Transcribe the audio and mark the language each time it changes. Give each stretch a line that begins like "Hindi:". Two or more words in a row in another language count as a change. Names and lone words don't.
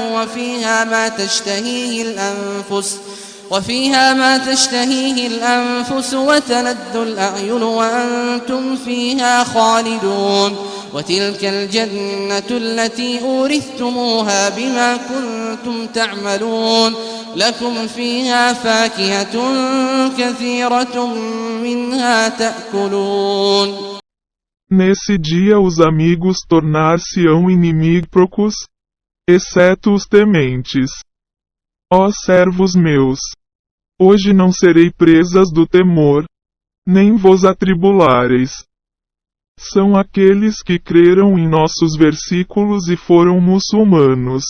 Arabic: وفيها ما تشتهيه الأنفس وتلذ الأعين وأنتم فيها خالدون وتلك الجنة التي أورثتموها بما كنتم تعملون لكم فيها فاكهة كثيرة منها تأكلون.
Portuguese: Nesse dia os amigos tornar-se-ão inimígos, exceto os tementes. Ó servos meus, hoje não serei presas do temor, nem vos atribulareis. São aqueles que creram em nossos versículos e foram muçulmanos.